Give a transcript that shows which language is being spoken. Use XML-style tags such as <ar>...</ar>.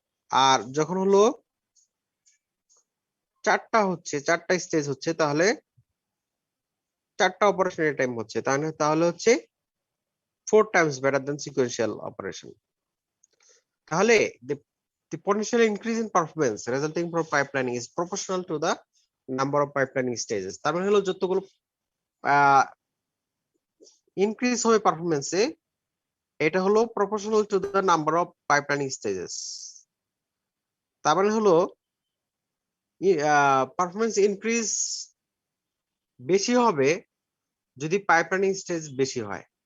<bn>আর যখন হলো 4টা স্টেজ হচ্ছে, তাহলে 4টা অপারেশনের টাইম হচ্ছে, তাহলে হচ্ছে</bn> <en>4 times better than sequential operation.</en> <bn>তাহলে</bn> <en>the potential increase in performance resulting from pipelining is proportional to the number of pipelining stages.</en> <bn>তার মানে হলো যতগুলো ইনক্রিজ হবে পারফরম্যান্সে, এটা হলো</bn> <en>proportional to the number of pipelining stages.</en> <bn>তার মানে হলো পারফরম্যান্স ইনক্রিজ বেশি হবে যদি পাইপলাইনিং স্টেজ বেশি হয়।</bn>